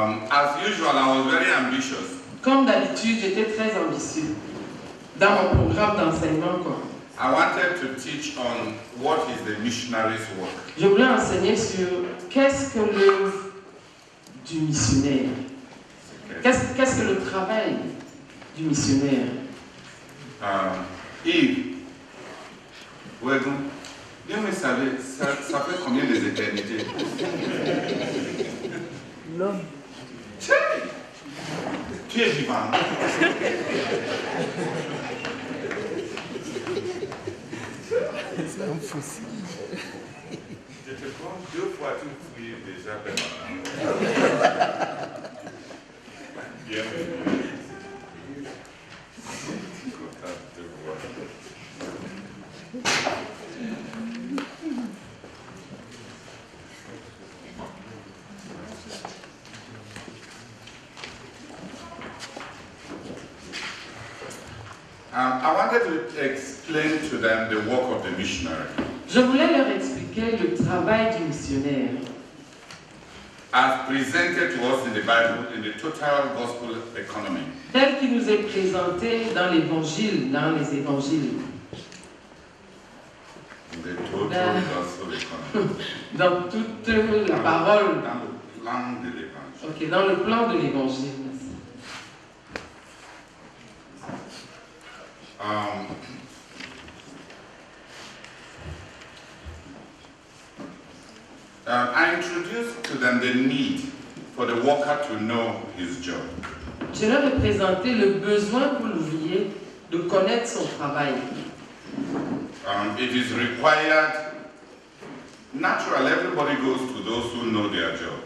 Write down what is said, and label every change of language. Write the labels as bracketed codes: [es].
[en] as usual, I was very ambitious. [fr] comme d'habitude, j'étais très ambitieux dans mon programme d'enseignement. [en] I wanted to teach on what is the missionary's work. [fr] Je voulais enseigner sur qu'est-ce que l'œuvre du missionnaire. Qu'est-ce que le travail du missionnaire? Yves, bien vous savez, ça fait combien des éternités? L'homme. Tu es vivant. C'est un fossile. Je te prends 2 fois, tu fouilles déjà permanent. Bienvenue. Content de te voir. [en] I wanted to explain to them the work of the missionary. [fr] Je voulais leur expliquer le travail du missionnaire. [en] As presented to us in the Bible in the total gospel economy. [fr] Tel qu'il nous est présenté dans l'évangile, dans les évangiles. [en] In the total gospel economy. [fr] Dans toute la parole. Dans le plan de l'évangile. Ok, dans le plan de l'évangile. [en] I introduced to them the need for the worker to know his job. [fr] Je leur ai présenté le besoin pour l'ouvrier de connaître son travail. [en] It is required. Naturally, everybody goes to those who know their job.